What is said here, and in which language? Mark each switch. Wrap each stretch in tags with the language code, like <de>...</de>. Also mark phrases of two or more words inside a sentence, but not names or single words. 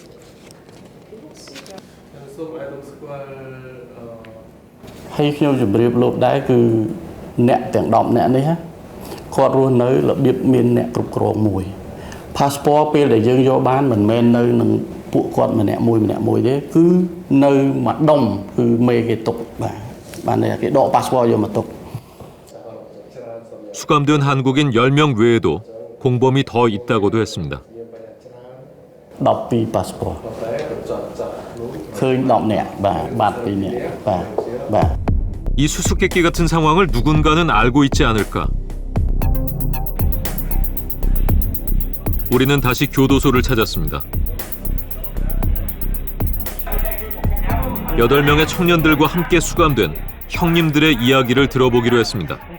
<km>ហើយខ្ញុំជម្រាបលោកដែរគឺអ្នកទាំង10នាក់នេះគាត់រស់នៅរបៀបមានអ្នកគ្រប់គ្រងមួយ passport ពេលដែលយើងយកបានមិនមែននៅនឹងពួកគាត់ម្នាក់មួយទេគឺនៅមួយដុំគឺមេគេទុកបាទគេដក passport យកមកទុក</km> <ko>수감된 한국인 10명 외에도 공범이 더 있다고도 했습니다.</ko> <km>12 passport ឃើញ10នាក់បាទ2នាក់បាទ</km> <ko>이 수수께끼 같은 상황을 누군가는 알고 있지 않을까? 우리는 다시 교도소를 찾았습니다. 8명의 청년들과 함께 수감된 형님들의 이야기를 들어보기로 했습니다.</ko>